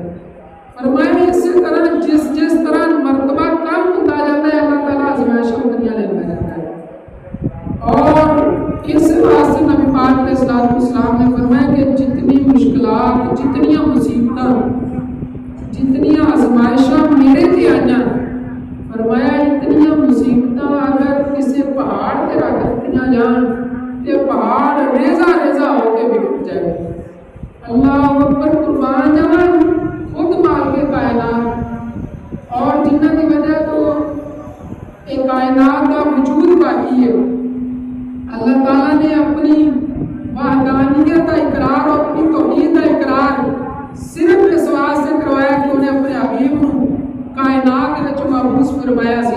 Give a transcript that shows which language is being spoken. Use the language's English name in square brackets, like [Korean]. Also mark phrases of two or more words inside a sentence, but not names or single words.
[Urdu] فرمایا اسی طرح جس طرح مرتبہ کم ہوتا جاتا ہے اللہ تعالیٰ آزمائشاں اتنی لیتا جاتا ہے۔ اور اس واسطے نبی پاک علیہ السلام نے فرمایا کہ جتنی مشکلات، جتنی مصیبتیں، جتنی آزمائشاں میرے تے آئیاں، [Punjabi] فرمایا اتنی مصیبتیں اگر کسی پہاڑ تے رکھ دتیاں جان تے پہاڑ ریزہ ریزہ ہو کے بکھر جائے۔ [Urdu] اللہ اکبر، قربان جاواں خود مالک کائنات اور جنہ کی وجہ تو ایک کائنات کا وجود باقی ہے، اللہ تعالیٰ نے اپنی وحدانیت کا اقرار اور اپنی توحید کا اقرار صرف اس واسطے کروایا کہ انہیں اپنے حبیب کو کائنات میں محفوظ فرمایا سی۔